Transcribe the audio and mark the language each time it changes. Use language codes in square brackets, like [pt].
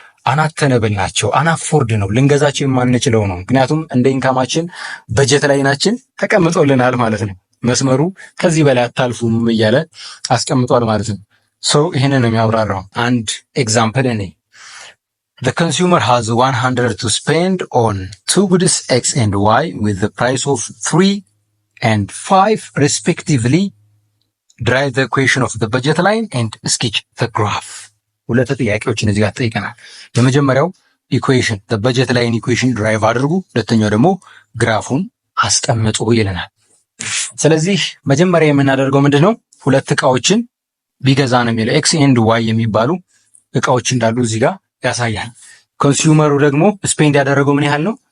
[am] አናተነብል ናቸው። አናፎርድ ነው፣ ልንገዛቸው የማንችለው ነው። ምክንያቱም እንደ ኢንካማችን በጀት ላይናችን ተቀምጦልናል ማለት ነው። መስመሩ ከዚህ በላይ አታልፉም እያለ አስቀምጧል ማለት ነው። ሶ ይሄንን ነው የሚያብራራው። አንድ ኤግዛምፕል እኔ [en] the consumer has 100 to spend on two goods X and Y with the price of 3 and 5 respectively. Drive the equation of the budget line and sketch the graph. [am] ሁለት ጥያቄዎችን እዚህ ጋር ጠይቀናል። የመጀመሪያው ኢኩዌሽን [en] the budget line equation [am] ድራይቭ አድርጉ፣ ሁለተኛው ደግሞ ግራፉን አስቀምጡ ይለናል። ስለዚህ መጀመሪያ የምናደርገው ምንድነው? ሁለት እቃዎችን ቢገዛ ነው የሚለው ኤክስ ኤንድ ዋይ የሚባሉ እቃዎች እንዳሉ እዚህ ጋር ያሳያል። ኮንሱመሩ ደግሞ ስፔንድ ያደረገው ምን ያህል ነው?